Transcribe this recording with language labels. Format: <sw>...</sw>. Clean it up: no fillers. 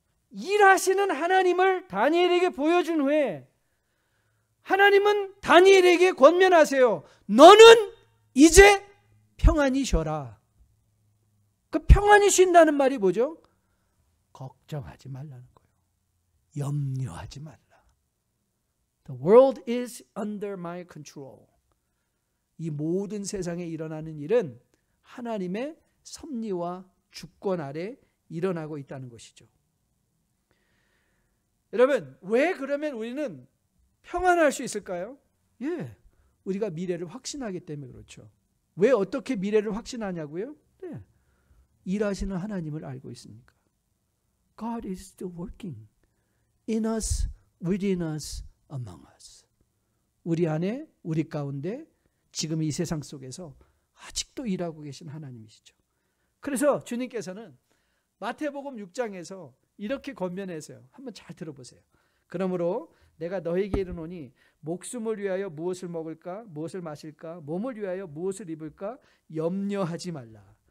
<ko>일하시는 하나님을 다니엘에게 보여준 후에 하나님은 다니엘에게 권면하세요. 너는 이제 평안히 쉬어라. 그 평안히 쉰다는 말이 뭐죠? 걱정하지 말라는 거예요. 염려하지 말라.</ko> <en>The world is under my control.</en> <ko>이 모든 세상에 일어나는 일은 하나님의 섭리와 주권 아래 일어나고 있다는 것이죠. 여러분, 왜 그러면 우리는 평안할 수 있을까요? 우리가 미래를 확신하기 때문에 그렇죠. 왜 어떻게 미래를 확신하냐고요? 일하시는 하나님을 알고 있으니까.</ko> <en>God is still working in us, within us, among us.</en> <ko>우리 안에, 우리 가운데, 지금 이 세상 속에서 아직도 일하고 계신 하나님이시죠. 그래서 주님께서는 마태복음 6장에서 이렇게 권면하세요. 한번 잘 들어보세요. 그러므로 내가 너에게 이르노니 목숨을 위하여 무엇을 먹을까, 무엇을 마실까, 몸을 위하여 무엇을 입을까 염려하지 말라.</ko>